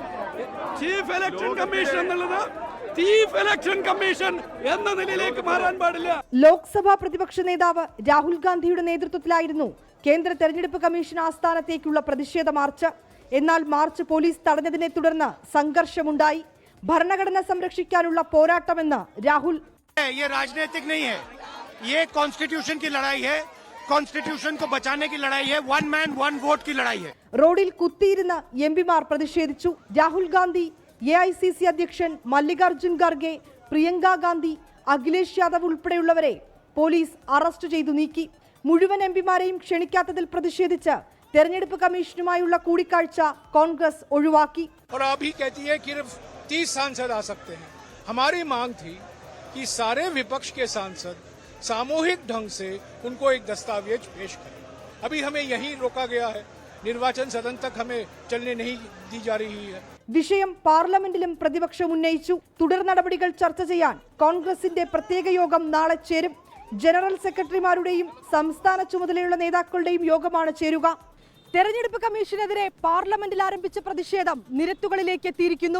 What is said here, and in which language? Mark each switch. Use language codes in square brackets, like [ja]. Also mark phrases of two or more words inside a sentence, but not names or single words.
[en] chief election commission [ml] എന്നുള്ളത് [en] chief election commission [ml] എന്ന നിലയിലേക്ക് മാറാൻ പാടില്ല. ലോക്സഭാ പ്രതിപക്ഷ നേതാവ് രാഹുൽ ഗാന്ധിയുടെ നേതൃത്വത്തിലായിരുന്നു കേന്ദ്ര തെരഞ്ഞെടുപ്പ് കമ്മീഷൻ ആസ്ഥാനത്തേക്കുള്ള പ്രതിഷേധ മാർച്ച്. എന്നാൽ മാർച്ച് പോലീസ് തടഞ്ഞതിനെ തുടർന്ന് സംഘർഷമുണ്ടായി. ഭരണഘടന സംരക്ഷിക്കാനുള്ള പോരാട്ടമെന്ന് രാഹുൽ. [hi] ये राजनीतिक नहीं है, ये कॉन्स्टिट्यूशन की लड़ाई है, कॉन्स्टिट्यूशन को बचाने की लड़ाई है, [en] one man one vote [hi] की लड़ाई है. [ml] റോഡിൽ കുത്തിയിരുന്ന് എംപിമാർ പ്രതിഷേധിച്ചു. രാഹുൽ ഗാന്ധി, AICC അധ്യക്ഷൻ മല്ലികാർജുൻ ഖാർഗെ, പ്രിയങ്ക ഗാന്ധി, അഖിലേഷ് യാദവ് ഉൾപ്പെടെയുള്ളവരെ പോലീസ് അറസ്റ്റ് ചെയ്തു നീക്കി. മുഴുവൻ എംപിമാരെയും ക്ഷണിക്കാത്തതിൽ പ്രതിഷേധിച്ച് തെരഞ്ഞെടുപ്പ് കമ്മീഷനുമായുള്ള കൂടിക്കാഴ്ച കോൺഗ്രസ് ഒഴിവാക്കി. [hi] और अभी कहती है कि 30 सांसद आ सकते हैं. हमारी मांग थी कि सारे विपक्ष के सांसद सामूहिक ढंग से उनको एक दस्तावेज पेश करें. अभी हमें यहीं रोका गया है. निर्वाचन सदन तक हमें चलने नहीं दी जा रही है. [ml] വിഷയം പാർലമെന്റിലും പ്രതിപക്ഷം ഉന്നയിച്ചു. തുടർ നടപടികൾ ചർച്ച ചെയ്യാൻ കോൺഗ്രസിന്റെ പ്രത്യേക യോഗം നാളെ ചേരും. ജനറൽ സെക്രട്ടറിമാരുടെയും സംസ്ഥാന ചുമതലയുള്ള നേതാക്കളുടെയും യോഗമാണ് ചേരുക. തെരഞ്ഞെടുപ്പ് കമ്മീഷനെതിരെ പാർലമെന്റിൽ ആരംഭിച്ച പ്രതിഷേധം നിരത്തുകളിലേക്ക് എത്തിയിരിക്കുന്നു.